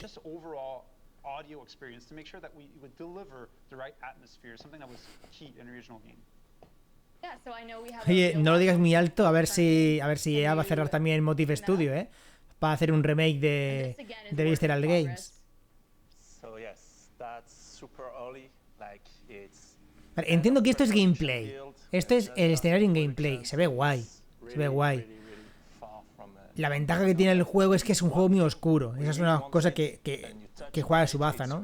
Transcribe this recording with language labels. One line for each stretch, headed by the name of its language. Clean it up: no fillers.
English: just overall audio experience to make sure that we would deliver the right atmosphere, something that was key in the original game. Yeah, so I know we have
Spanish: Oye, no lo digas muy alto, a ver si EA va a cerrar también el Motive Studio, para hacer un remake de Visceral Games.
English: So yes, that's super early, like it's...
Spanish: Vale, entiendo que esto es gameplay. Esto es el escenario en gameplay. Se ve guay. Se ve guay. La ventaja que tiene el juego es que es un juego muy oscuro. Esa es una cosa que juega a su baza, ¿no?